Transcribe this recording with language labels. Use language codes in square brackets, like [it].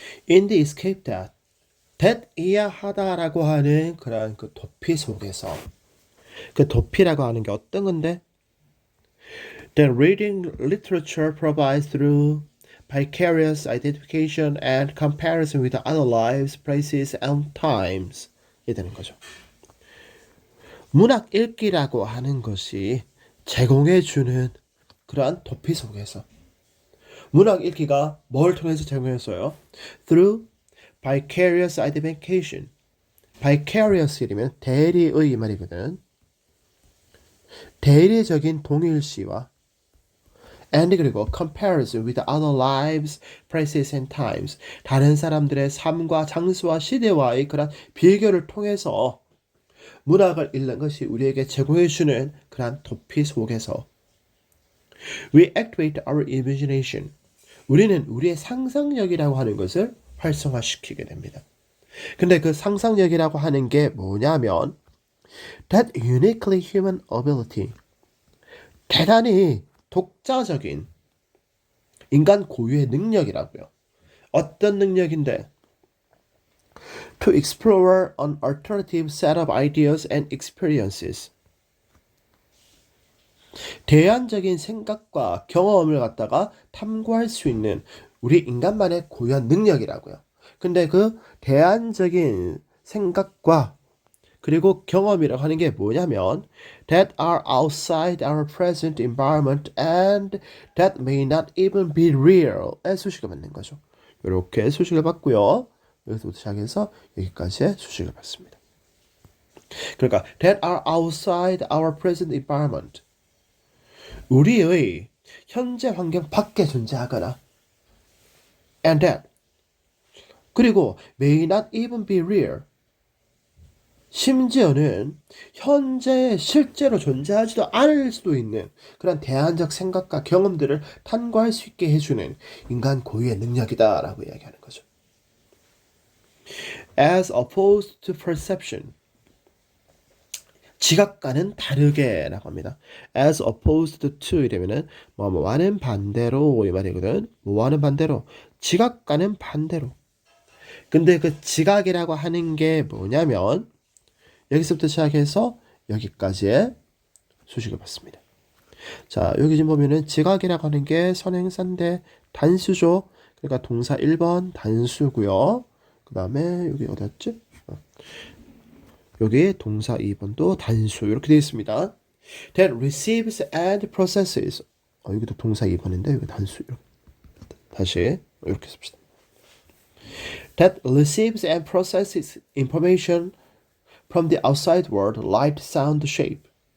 [en] In the escape that [ko] 이야 하다라고 하는 그런 그 도피 속에서 그 도피라고 하는 게 어떤 건데? [en] That reading literature provides through vicarious identification and comparison with other lives, places, and times. [ko] 이 되는 거죠. 문학 읽기라고 하는 것이 제공해주는 그러한 도피 속에서 문학 읽기가 뭘 통해서 제공했어요? [en] Through vicarious identification. vicarious이면 [ko] 대리의 말이거든. 대리적인 동일시와 and 그리고 [en] comparison with other lives, places and times. [ko] 다른 사람들의 삶과 장소와 시대와의 그런 비교를 통해서 문학을 읽는 것이 우리에게 제공해주는 그런 도피 속에서 [en] we activate our imagination. [ko] 우리는 우리의 상상력이라고 하는 것을 활성화시키게 됩니다. 근데 그 상상력이라고 하는 게 뭐냐면 [en] that uniquely human ability. [ko] 대단히 독자적인 인간 고유의 능력이라고요. 어떤 능력인데? [en] To explore an alternative set of ideas and experiences. [ko] 대안적인 생각과 경험을 갖다가 탐구할 수 있는 우리 인간만의 고유한 능력이라고요. 근데 그 대안적인 생각과 그리고 경험이라고 하는 게 뭐냐면 [en] that are outside our present environment and that may not even be real의 [ko] 수식을 받는 거죠. 이렇게 수식을 받고요. 여기서부터 시작해서 여기까지의 수식을 받습니다. 그러니까 [en] that are outside our present environment. [ko] 우리의 현재 환경 밖에 존재하거나 and that 그리고 [en] may not even be real [ko] 심지어는 현재 실제로 존재하지도 않을 수도 있는 그런 대안적 생각과 경험들을 탐구할 수 있게 해주는 인간 고유의 능력이다라고 이야기하는 거죠. [en] As opposed to perception. [ko] 지각과는 다르게라고 합니다. [en] As opposed to [ko] 이러면은 뭐와는 반대로 이 말이거든. 뭐와는 반대로. 지각과는 반대로. 근데 그 지각이라고 하는 게 뭐냐면 여기서부터 시작해서 여기까지의 수식을 받습니다. 자, 여기 지금 보면은 지각이라고 하는 게 선행사인데 단수죠. 그러니까 동사 1번 단수고요. 그 다음에 여기 어디였지? 여기 동사 2번도 단수 이렇게 되어 있습니다. [en] That receives and processes. [ko] 여기도 동사 2번인데 여기 단수. 다시 이렇게 씁시다. [en] That receives and processes information from the outside world, light, sound, shape.